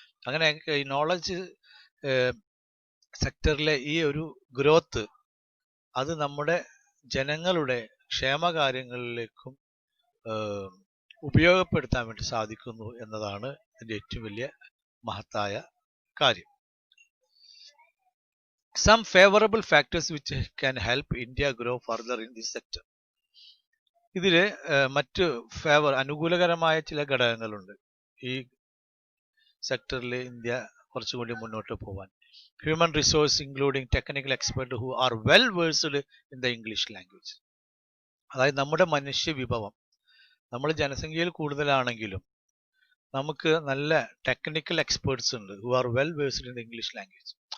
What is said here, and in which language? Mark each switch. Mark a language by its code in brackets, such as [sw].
[ml] അങ്ങനെ ഈ നോളജ് സെക്ടറിലെ ഈ ഒരു ഗ്രോത്ത് അത് നമ്മുടെ ജനങ്ങളുടെ ക്ഷേമകാര്യങ്ങളിലേക്കും ഉപയോഗപ്പെടുത്താൻ വേണ്ടി സാധിക്കുന്നു എന്നതാണ് ഇതിന്റെ ഏറ്റവും വലിയ മഹത്തായ കാര്യം. [en] Some favorable factors which can help India grow further in this sector. [ml] ഇതിൽ മറ്റ് അനുകൂലകരമായ ചില ഘടകങ്ങളുണ്ട് ഈ സെക്ടറിൽ ഇന്ത്യ കുറച്ചുകൂടി മുന്നോട്ട് പോകാൻ. [en] Human resource including technical expert who are well versed in the English language. [ml] അതായത് നമ്മുടെ മനുഷ്യ വിഭവം, നമ്മൾ ജനസംഖ്യയിൽ കൂടുതലാണെങ്കിലും നമുക്ക് നല്ല ടെക്നിക്കൽ എക്സ്പേർട്സ് ഉണ്ട് [en] Who are well versed in the English language.